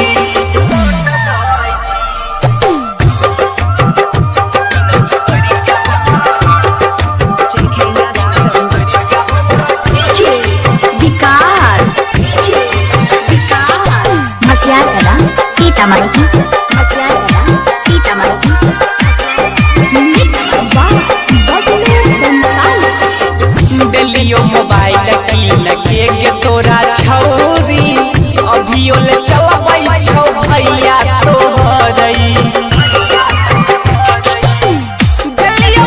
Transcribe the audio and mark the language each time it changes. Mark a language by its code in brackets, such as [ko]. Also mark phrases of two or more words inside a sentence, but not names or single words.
[mai] JK Yadav Films. विकास मटियार कला सीतामढ़ी [en] mix by बबलू बंसाली। [mai] दिलियो मोबाइल की लगे के तोरा छौरी अभियो ले चलबै छौ भैया तोहरई दिलियो